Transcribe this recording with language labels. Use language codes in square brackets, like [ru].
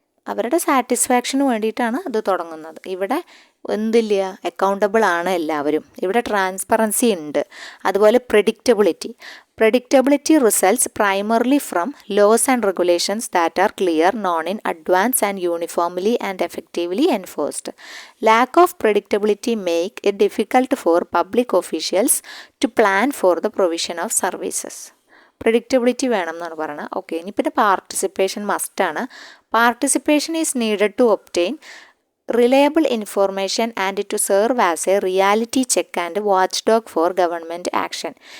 [ml] അവരുടെ സാറ്റിസ്ഫാക്ഷന് വേണ്ടിയിട്ടാണ് ഇത് തുടങ്ങുന്നത്. ഇവിടെ എന്തില്ല, അക്കൗണ്ടബിൾ ആണ് എല്ലാവരും. ഇവിടെ ട്രാൻസ്പെറൻസി ഉണ്ട്. [en] അതുപോലെ Predictability results primarily from laws and regulations that are clear, known in advance and uniformly and effectively enforced. Lack of predictability make it difficult for public officials to plan for the provision of services. [ml] Predictability വേണം എന്നാണ് പറയുന്നത്. Okay, ഇനി പിന്നെ participation മസ്റ്റാണ്. [en] Participation is needed to obtain reliable information and to serve as a reality check and watchdog for government action.